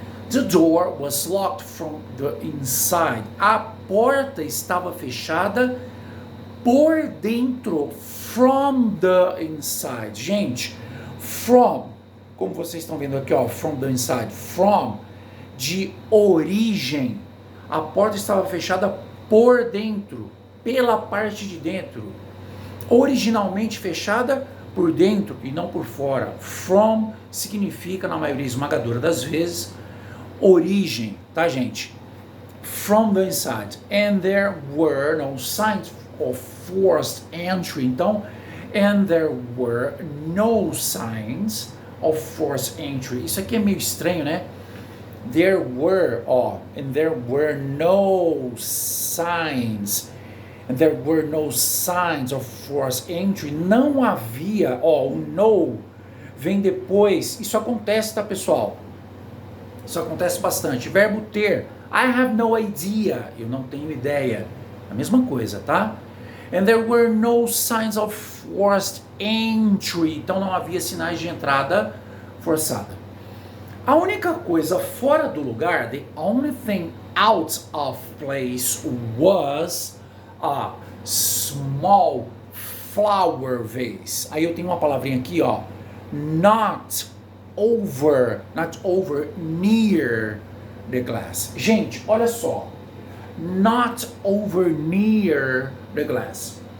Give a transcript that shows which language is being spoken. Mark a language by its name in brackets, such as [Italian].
[English] The door was locked from the inside. [Portuguese] A porta estava fechada por dentro, [English] from the inside. [Portuguese] Gente, from, como vocês estão vendo aqui, ó, [English] from the inside, [Portuguese] from, de origem. A porta estava fechada por dentro, pela parte de dentro. Originalmente fechada por dentro e não por fora. From significa, na maioria esmagadora das vezes, origem, tá, gente? [English] From the inside. And there were no signs of forced entry. Então, and there were no signs of forced entry. [Portuguese] Isso aqui é meio estranho, né? [English] There were, and there were no signs. And there were no signs of forced entry. [Portuguese] Não havia, o no vem depois. Isso acontece, tá, pessoal? Isso acontece bastante. Verbo ter. [English] I have no idea. [Portuguese] Eu não tenho ideia. A mesma coisa, tá? [English] And there were no signs of forced entry. [Portuguese] Então não havia sinais de entrada forçada. A única coisa fora do lugar, [English] the only thing out of place was a small flower vase. [Portuguese] Aí eu tenho uma palavrinha aqui, ó. [English] Not over, near the glass. [Portuguese] Gente, olha só. [English] Not over near the glass.